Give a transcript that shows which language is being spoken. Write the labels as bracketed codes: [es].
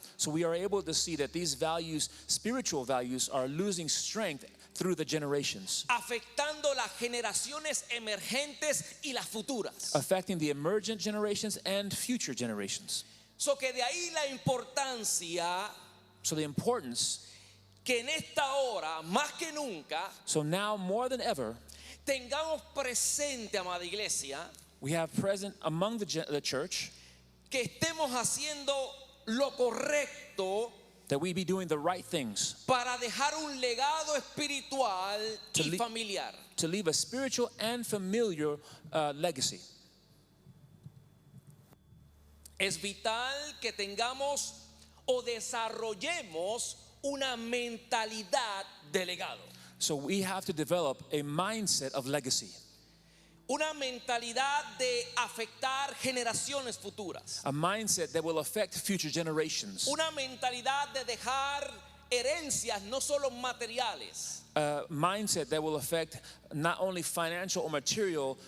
[en] So we are able to see that these values, spiritual values, are losing strength through the generations, [es] Afectando las generaciones emergentes y las futuras. [en] affecting the emergent generations and future generations. [es] So que de ahí la importancia [en] So the importance, [es] que en esta hora, más que nunca, [en] so now more than ever, [es] tengamos presente, amada iglesia, [en] we have present among the church [es] que estemos haciendo lo correcto [en] that we be doing the right things [es] para dejar un legado espiritual [en] To [es] y le- familiar. [en] to leave a spiritual and familiar legacy. [es] Es vital que tengamos o desarrollemos una mentalidad de legado. [en] So we have to develop a mindset of legacy, [es] Una mentalidad de afectar generaciones futuras. [en] a mindset that will affect future generations, [es] Una mentalidad de dejar herencias no solo materiales, [en] a mindset that will affect not only financial or material